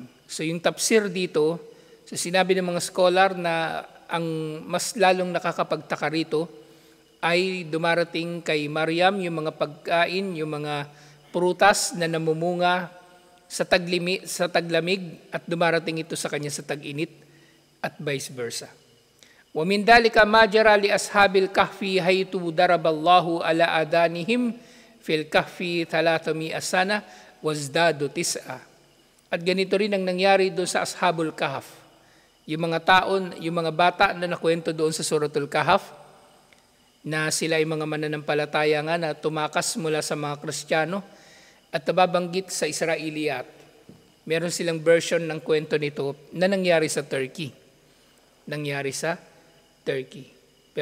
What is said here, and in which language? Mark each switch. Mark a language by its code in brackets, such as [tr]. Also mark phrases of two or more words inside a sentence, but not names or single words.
[tl] So yung tafsir dito, so sinabi ng mga scholar na ang mas lalong nakakapagtaka rito ay dumarating kay Maryam yung mga pagkain, yung mga prutas na namumunga sa taglamig at dumarating ito sa kanya sa tag-init at [en] vice versa. [ar] ومن ذلك ما جرى لأصحاب الكهف حيث ضرب الله على آذانهم في الكهف 300 سنة وازدادوا 9. [tl] At ganito rin ang nangyari doon sa [ar] أصحاب الكهف. [tl] Yung mga taon, yung mga bata na nakwento doon sa [ar] سورة الكهف, [tl] na sila ay mga mananampalataya nga na tumakas mula sa mga Kristiyano at nababanggit sa Israeliyat. Meron silang version ng kwento nito na nangyari sa Turkey.